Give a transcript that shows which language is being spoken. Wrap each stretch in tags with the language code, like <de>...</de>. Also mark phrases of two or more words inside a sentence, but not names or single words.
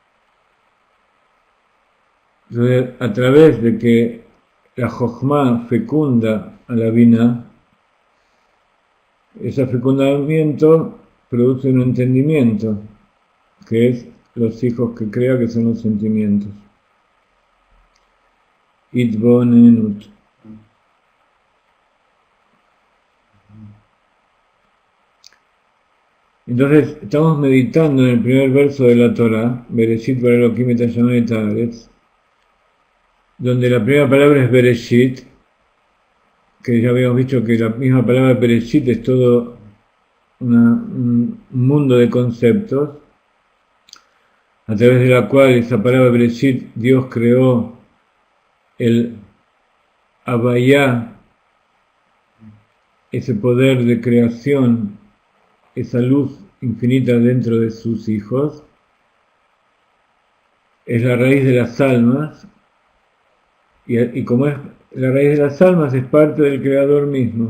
<es>Entonces, a través de que la Jochma fecunda a la Binah, ese fecundamiento produce un entendimiento, que es los hijos que crea, que son los sentimientos. Itbonenut. Entonces, estamos meditando en el primer verso de la Torah,</es> <he>בראשית ברא אלהים את השמים את הארץ,</he> <es>donde la primera palabra es Bereshit, que ya habíamos visto que la misma palabra Bereshit es todo un mundo de conceptos, a través de la cual esa palabra Bereshit, Dios creó el Havaya, ese poder de creación, esa luz infinita dentro de sus hijos, es la raíz de las almas, y como es la raíz de las almas, es parte del Creador mismo.</es>